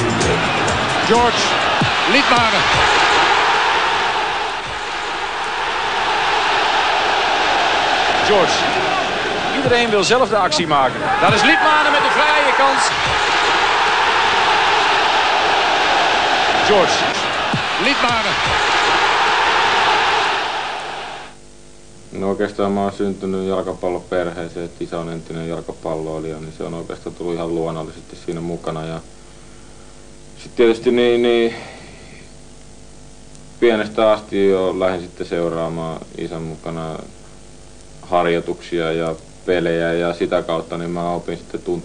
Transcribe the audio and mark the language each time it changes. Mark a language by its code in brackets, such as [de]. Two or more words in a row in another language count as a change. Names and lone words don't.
[nl] George Liedmanen. George. Iedereen wil zelf de actie maken. Daar is Liedmanen met de vrije kans. George Liedmanen. [fi] No oikeastaan mä oon syntynyt jalkapalloperheeseen, että isä on entinen jalkapalloilija, niin se on oikeastaan tullut ihan luonnollisesti siinä mukana. Ja sitten tietysti niin pienestä asti jo lähdin sitten seuraamaan isän mukana harjoituksia ja pelejä ja sitä kautta niin mä opin sitten